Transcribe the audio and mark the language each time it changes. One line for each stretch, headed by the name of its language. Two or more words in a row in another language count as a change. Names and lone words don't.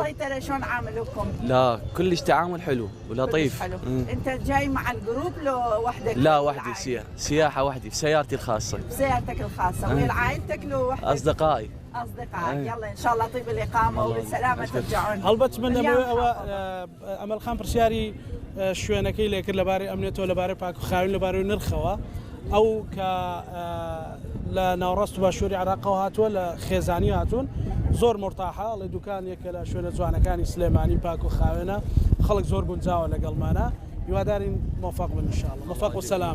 Arabic: السيطرة شلون عاملوكم؟ لا كلش تعامل حلو ولطيف حلو. أنت جاي مع الجروب لو وحدك؟ لا وحدي سياحة وحدي في سيارتي الخاصة بسيارتك الخاصة ويا عائلتك لو وحدك؟ أصدقائي يلا إن شاء الله طيب الإقامة وبالسلامة ترجعون
Central Kurdish: هەڵبەت من ئەمەل خان پرسیاری شوێنەکەی لێکرد لەبارەی ئەمنێتەوە لەبارەی پاک و خاوین لەبارەی نرخەوە ئەو کە لە ناوڕاست و باشووری عراقەوە هاتووە لە خێزانی هاتوون زۆر مرتاحە ئەڵێ دوکان یەکە لە شوێنە جوانەکانی سلێمانی پاک و خاوێنە خەڵک زۆر گونجاوە لەگەڵمانە هیوادارین موفق بن انشاءالله موفق و سلام